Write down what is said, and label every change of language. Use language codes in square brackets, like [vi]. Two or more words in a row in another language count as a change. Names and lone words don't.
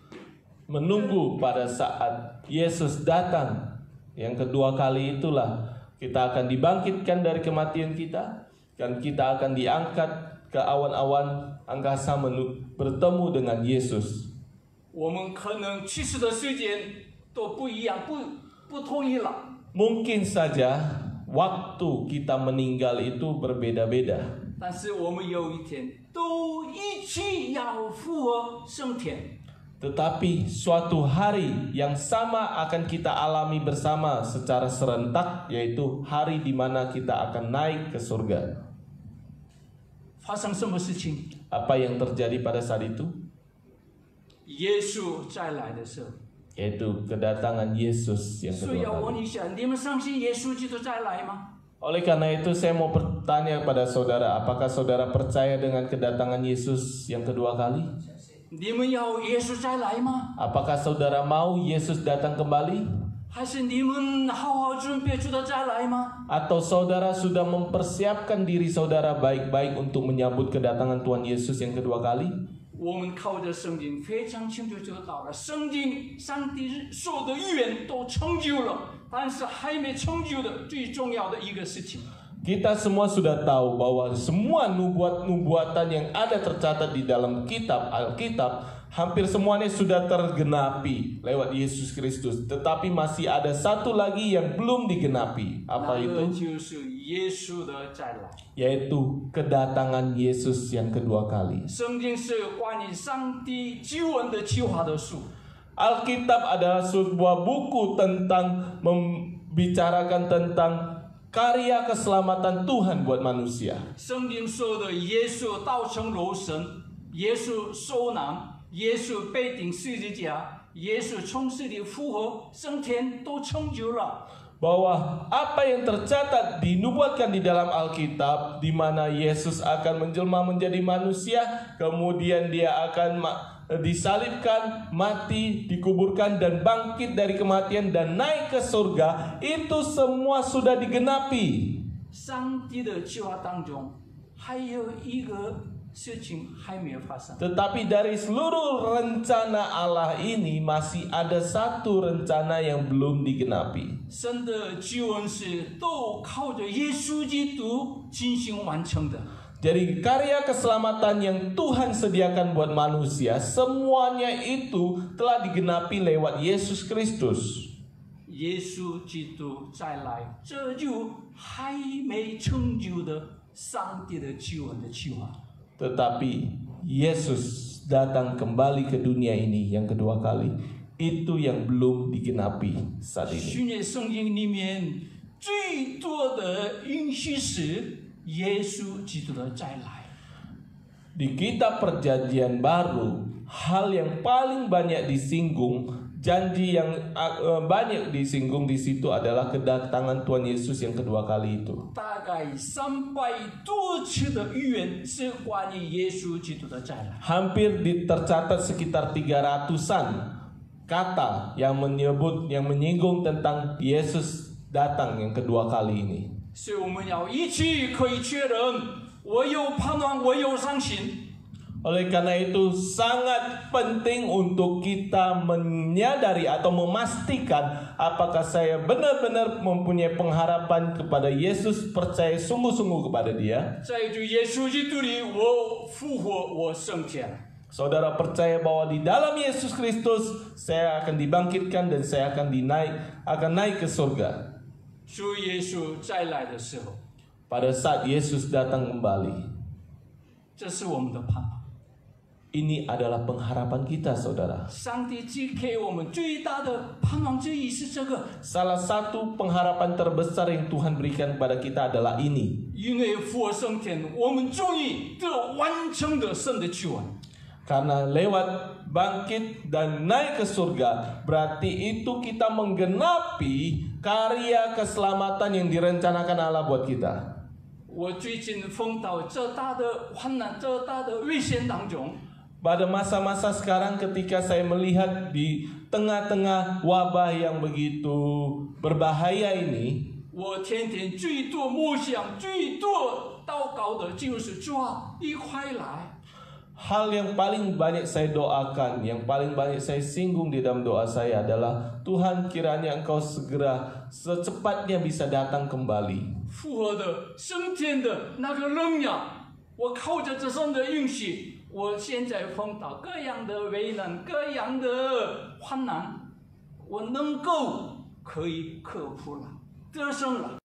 [id] Menunggu pada saat Yesus datang, yang kedua kali itulah kita akan dibangkitkan dari kematian kita, dan kita akan diangkat ke awan-awan angkasa bertemu dengan Yesus. [zh] 我们可能去世的时间都不一样，不同意了。 [id] Mungkin saja waktu kita meninggal itu berbeda-beda. [zh] 但是我们有一天都一起要复活升天。 [id] Tetapi suatu hari yang sama akan kita alami bersama secara serentak, yaitu hari di mana kita akan naik ke surga. [zh] 发生什么事情？ [id] Apa yang terjadi pada saat itu? [zh] 耶稣再来的时候。 [id] Yaitu kedatangan Yesus yang 所以 kedua 要 kali. [zh] 问一下，你们相信耶稣基督再来吗？ [id] Oleh karena itu saya mau bertanya kepada saudara, apakah saudara percaya dengan kedatangan Yesus yang kedua kali? [zh] 你们要耶稣再来吗？ [id] Apakah saudara mau Yesus datang kembali? [zh] 还是你们好好准备主的再来吗？ [id] Atau saudara sudah mempersiapkan diri saudara baik-baik untuk menyambut kedatangan Tuhan Yesus yang kedua kali? [zh] 我们靠着圣经非常清楚知道了，圣经上帝所有的预言都成就了，但是还没成就的最重要的一个事情。 [id] Kita semua sudah tahu bahwa semua nubuatan yang ada tercatat di dalam kitab Alkitab hampir semuanya sudah tergenapi lewat Yesus Kristus. Tetapi masih ada satu lagi yang belum digenapi. Apa 那个 itu? [zh] 就是耶稣的再来。 [id] Yaitu kedatangan Yesus yang kedua kali. [zh] 圣经是关于上帝救恩的计划的书。 [id] Alkitab adalah sebuah buku tentang membicarakan tentang karya keselamatan Tuhan buat manusia. [zh] 圣经说的耶稣道成肉身，耶稣受难，耶稣被钉十字架，耶稣从死里复活升天，都成就了。 [id] Bahwa apa yang tercatat dinubuatkan di dalam Alkitab, di mana Yesus akan menjelma menjadi manusia, kemudian dia akan disalibkan, mati, dikuburkan, dan bangkit dari kematian dan naik ke surga, itu semua sudah digenapi. [zh] 上帝的计划当中，还有一个事情还没有发生。 [id] Tetapi dari seluruh rencana Allah ini masih ada satu rencana yang belum digenapi. [zh] 神的救恩是都靠着耶稣基督进行完成的。 [id] Jadi karya keselamatan yang Tuhan sediakan buat manusia, semuanya itu telah digenapi lewat Yesus Kristus. [zh] 耶稣基督再来，这就还没成就的上帝的救恩的计划。 [id] Tetapi Yesus datang kembali ke dunia ini yang kedua kali. Itu yang belum digenapi saat ini. [zh] 新约圣经里面最多的应许是耶稣基督的再来。 [id] Di kitab perjanjian baru, hal yang paling banyak disinggung, janji yang banyak disinggung di situ adalah kedatangan Tuhan Yesus yang kedua kali itu. [zh] 大概300多次的预言是关于耶稣基督的再来。 [id] Hampir tercatat sekitar 300-an kata yang menyinggung tentang Yesus datang yang kedua kali ini. [zh] 所以我们要一起可以确认，我有盼望，我有相信。 [id] Oleh karena itu sangat penting untuk kita menyadari atau memastikan apakah saya benar-benar mempunyai pengharapan kepada Yesus, percaya sungguh-sungguh kepada Dia. [zh] 在主耶稣基督里，我复活，我升天。 [id] Saudara percaya bahwa di dalam Yesus Kristus saya akan dibangkitkan dan saya akan naik ke surga. [zh] 主耶稣再来的时候， [id] Pada saat Yesus datang kembali, [zh] 这是我们的盼望。 [id] Ini adalah pengharapan kita, saudara. [zh] 上帝赐给我们最大的盼望之一是这个， [id] Salah satu pengharapan terbesar yang Tuhan berikan kepada kita adalah ini. [zh] 因为复活升天，我们终于得完成的神的救恩。 [id] Karena lewat bangkit dan naik ke surga, berarti itu kita menggenapi karya keselamatan yang direncanakan Allah buat kita. [zh] 我最近碰到这大的患难、这大的危险当中， [id] Pada masa-masa sekarang ketika saya melihat di tengah-tengah wabah yang begitu berbahaya ini, [zh] 我天天最多默想、最多祷告的就是主啊，你快来！ [id] hal yang paling banyak saya doakan, yang paling banyak saya singgung di dalam doa saya adalah Tuhan, kiranya Engkau segera secepatnya bisa datang kembali. [zh] 复活的升天的那个能量，我靠着这神的允许，我现在碰到各样的危难、各样的患难，我能够可以克服了，得胜了。